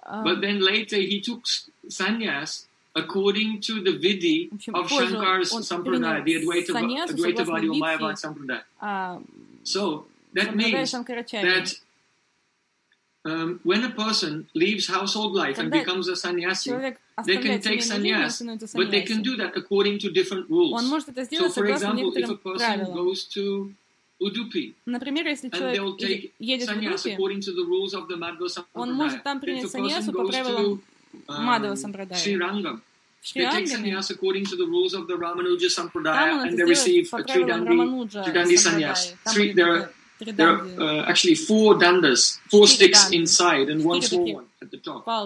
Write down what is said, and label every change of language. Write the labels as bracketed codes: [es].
[en] But then later he took sannyas according to the vidhi of Shankara's sampradaya, the Advaitavadi or Mayavadi sampradaya. So that means that when a person leaves household life and becomes a sannyasi. They can take sannyas, but they can do that according to different rules. So, for example, if a person goes to Udupi, [ru] например, если человек едет в Удупи, [en] according to the rules of the Madhva Sampradaya, [ru] он может там принять sannyas по правилам Madhva Sampradaya. [en] In Srirangam, they take sannyas according to the rules of the Ramanuja Sampradaya, and they receive a Tridandi sannyas. There are actually four dandas, four sticks inside, and one small one at the top.